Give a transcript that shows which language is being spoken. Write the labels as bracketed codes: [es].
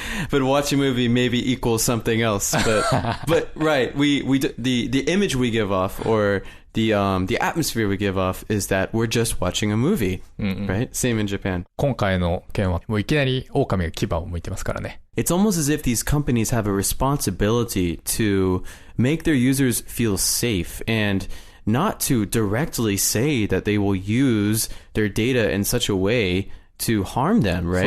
[en] But watch a movie maybe equals something else. But right, the image we give off or the atmosphere we give off is that we're just watching a movie, right? Same in Japan. [ja] 今回の件はもういきなり狼が牙を向いてますからね。 [en] It's almost as if these companies have a responsibility to make their users feel safe and not to directly say that they will use their data in such a way to harm them, right?